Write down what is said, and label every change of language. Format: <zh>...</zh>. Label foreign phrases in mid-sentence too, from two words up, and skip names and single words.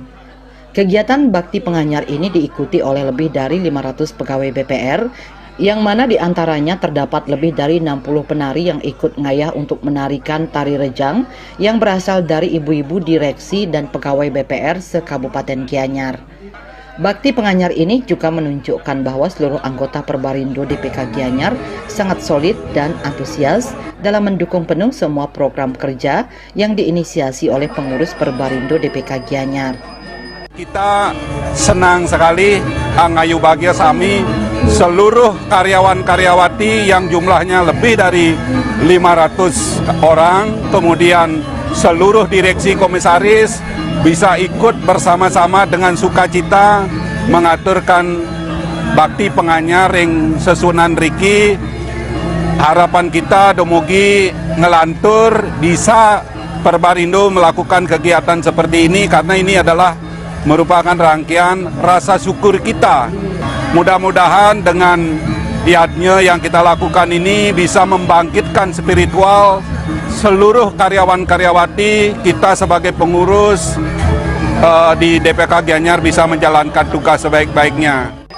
<id>Kegiatan bakti penganyar ini diikuti oleh lebih dari 500 pegawai BPR, yang mana diantaranya terdapat lebih dari 60 penari yang ikut ngayah untuk menarikan tari rejang yang berasal dari ibu-ibu direksi dan pegawai BPR se-Kabupaten Gianyar. Bakti penganyar ini juga menunjukkan bahwa seluruh anggota Perbarindo DPK Gianyar sangat solid dan antusias dalam mendukung penuh semua program kerja yang diinisiasi oleh pengurus Perbarindo DPK Gianyar. Kita senang sekali</id> <ban>angayu bahagia sami</ban> <id>seluruh karyawan-karyawati yang jumlahnya lebih dari 500 orang, kemudian seluruh direksi komisaris bisa ikut bersama-sama dengan sukacita mengaturkan bakti penganyar yang</id> <ban>sesunan riki.</ban> <id>Harapan kita</id> <ban>dumugi ngelantur</ban> <id>bisa Perbarindo melakukan kegiatan seperti ini karena ini adalah merupakan rangkaian rasa syukur kita. Mudah-mudahan dengan giatnya yang kita lakukan ini bisa membangkitkan spiritual seluruh karyawan-karyawati kita sebagai pengurus di DPK Gianyar bisa menjalankan tugas sebaik-baiknya.</id>